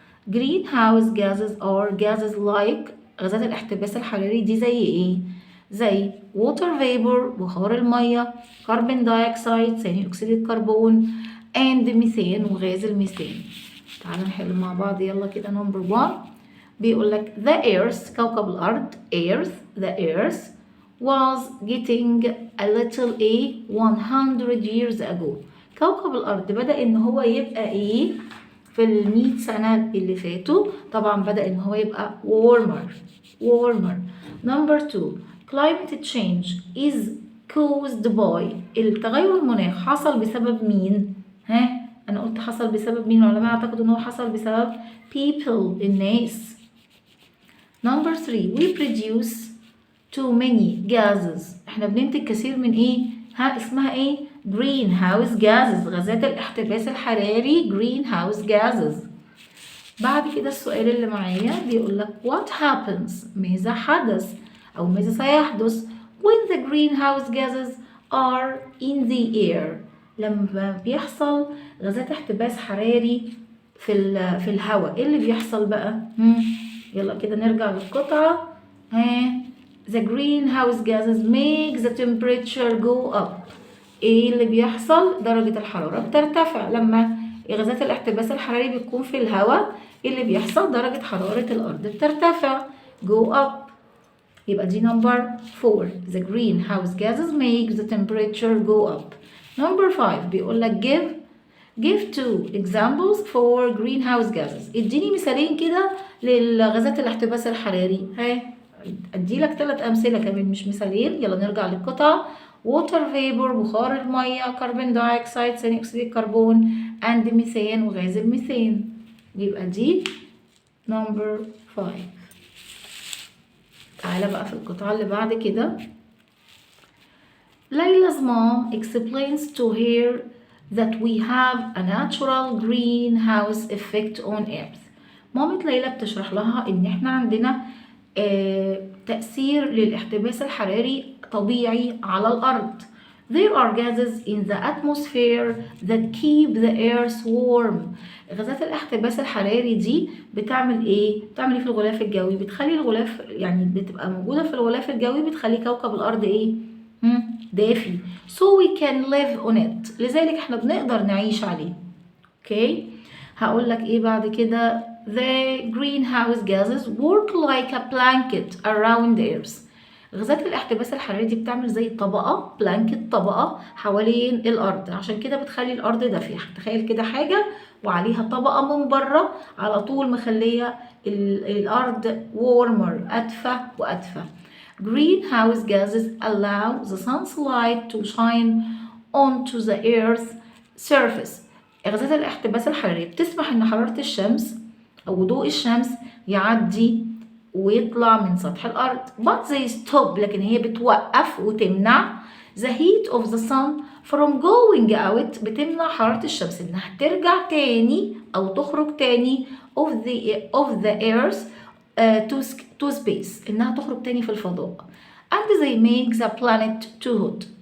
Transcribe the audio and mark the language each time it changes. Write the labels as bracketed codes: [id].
[en] greenhouse gases are gases like [ar] غازات الاحتباس الحراري دي زي ايه؟ زي water vapor بخار المية، carbon dioxide ثاني أكسيد الكربون [en] and methane [ar] وغاز الميثان. تعالوا نحل مع بعض يلا كده. [en] number 1 [ar] بيقول لك [en] the earth [ar] كوكب الأرض [en] the earth was getting a little 100 years ago. [ar] كوكب الأرض بدأ إن هو يبقى إيه في 100 سنة اللي فاتوا؟ طبعا بدأ إن هو يبقى warmer. [en] number 2 climate change is caused by [ar] التغير المناخ حصل بسبب مين؟ أنا قلت حصل بسبب مين؟ العلماء اعتقدوا إن هو حصل بسبب people الناس. [en] number 3 we produce too many gases [ar] احنا بننتج كثير من ايه؟ اسمها ايه؟ [en] greenhouse gases [ar] غازات الاحتباس الحراري [en] greenhouse gases. [ar] بعد كده السؤال اللي معايا بيقول لك [en] what happens [ar] ماذا حدث أو ماذا سيحدث [en] when the greenhouse gases are in the air [ar] لما بيحصل غازات احتباس حراري في الهواء. ايه اللي بيحصل بقى؟ يلا كده نرجع للقطعة. [en] the greenhouse gases make the temperature go up. [ar] ايه اللي بيحصل؟ درجة الحرارة بترتفع لما غازات الاحتباس الحراري بتكون في الهواء. ايه اللي بيحصل؟ درجة حرارة الأرض بترتفع go up. يبقى دي [en] number 4 the greenhouse gases make the temperature go up. number 5 [ar] بيقول لك [en] give two examples for greenhouse gases. [ar] اديني مثالين كده للغازات الاحتباس الحراري. ادي لك 3 امثله كمان مش مثالين. يلا نرجع للقطعه. water vapor بخار الميه، carbon dioxide ثاني اكسيد الكربون [en] and methane [ar] وغاز الميثان. يبقى دي number 5. تعالى بقى في القطعه اللي بعد كده. [en] Layla's mom explains to her that we have a natural greenhouse effect on earth. [ar] مامة ليلى بتشرح لها ان احنا عندنا تأثير للاحتباس الحراري طبيعي على الأرض. [en] There are gases in the atmosphere that keep the earth warm. [ar] غازات الاحتباس الحراري دي بتعمل ايه؟ بتعمل ايه في الغلاف الجوي؟ بتخلي الغلاف يعني بتبقى موجودة في الغلاف الجوي بتخلي كوكب الأرض ايه؟ دافي. [en] So we can live on it. [ar] لذلك احنا بنقدر نعيش عليه. اوكي؟ هقول لك ايه بعد كده؟ [en] The greenhouse gases work like a blanket around the earth. [ar] غازات الاحتباس الحراري دي بتعمل زي طبقة طبقة حوالين الأرض، عشان كده بتخلي الأرض دافية. تخيل كده حاجة وعليها طبقة من بره على طول مخلية الأرض warmer أدفى وأدفى. [en] Greenhouse gases allow the sunlight to shine onto the earth's surface. [ar] غازات الاحتباس الحراري بتسمح ان حرارة الشمس او ضوء الشمس يعدي ويطلع من سطح الارض. [en] but they stop [ar] لكن هي بتوقف وتمنع [en] the heat of the sun from going out. [ar] بتمنع حرارة الشمس انها ترجع تاني او تخرج تاني [en] of the earth to space [ar] انها تخرج تاني في الفضاء. [en] and they make the planet too hot.